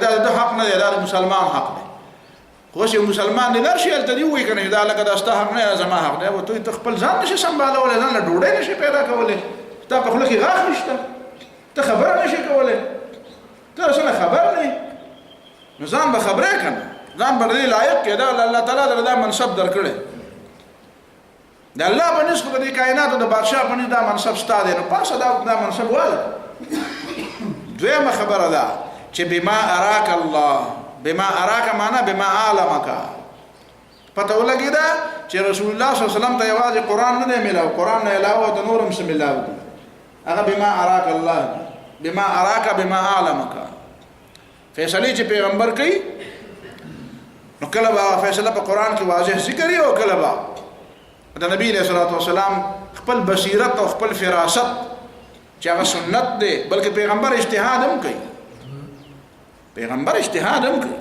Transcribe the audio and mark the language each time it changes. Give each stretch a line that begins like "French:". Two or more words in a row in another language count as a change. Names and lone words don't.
Pashto: دا د حق نه دی، دا د مسلمان حق دی. خو چې مسلمان دی نرشي هلته دی وایي کنه دا لکه دا ستا حق نه زما حق دی، او ته خپل ځان نشي سمبالولی، ځان له ډوډۍ نشي پیدا کولی، ستا په خوله کې غاښ نشته، ته خبره نشي کولی، ته اصلا خبر نه، نو ځان به خبرې کنه، ځان به دې لایق کې دا الله تعالی در دا منصب درکړی. د الله په نس خو د دې کائناتو د بادشاه په نس دا منصب ستا دی، نو پاسه دا منصب واله. دویمه خبره ده چې
Arabic: بما اراک الله، بما اراک معنا بما علمک.
Pashto: پته ولګېده چې رسول الله
Arabic: صلی الله علیه وسلم
Pashto: ته یوازې قرآن نه دی میلاو، قرآن نه علاوه د نور هم څه میلاو دي، هغه
Arabic: بما اراک الله، بما اراک بما علمک.
Pashto: فیصلې چې پیغمبر کوي نو کله به فیصله په قرآن کې واضح ذکر او کله به د نبی
Arabic: علیہ الصلوۃ والسلام
Pashto: خپل بصیرت او خپل فراست چې هغه سنت دی، بلکې پیغمبر اجتهاد هم کوي، پیغمبر اجتهاد هم کوي.